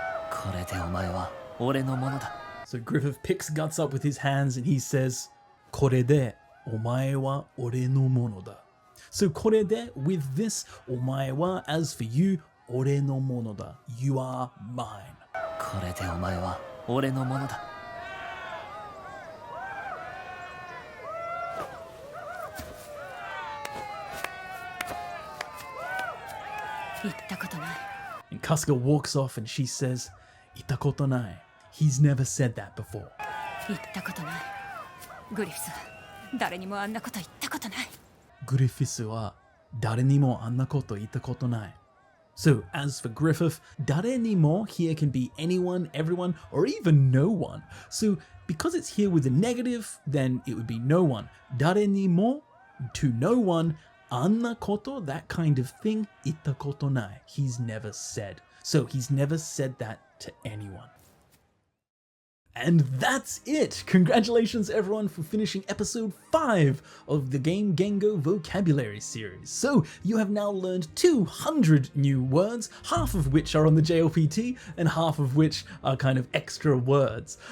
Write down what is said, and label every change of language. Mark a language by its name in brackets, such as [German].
[Japanese] これでお前は俺のものだ。 [English] So Griffith picks Guts up with his hands and he says, [Japanese] これでお前は俺のものだ. [English] So これで, with this, お前は, as for you, 俺のものだ. You are mine. [Japanese] これでお前は俺のものだ。言ったことない。 [English] And Casca walks off and she says, [Japanese] 言ったことない. [English] He's never said that before. [Japanese] 言ったことない。グリフスは誰にもあんなこと言ったことない。 Griffith は誰にもあんなこと言ったことない. [English] So, as for Griffith, 誰にも here can be anyone, everyone, or even no one. So, because it's here with a negative, then it would be no one. 誰にも, to no one, あんなこと, that kind of thing, 言ったことない. He's never said. So, he's never said that to anyone. And that's it! Congratulations everyone for finishing episode 5 of the Game Gengo Vocabulary Series. So, you have now learned 200 new words, half of which are on the JLPT, and half of which are kind of extra words.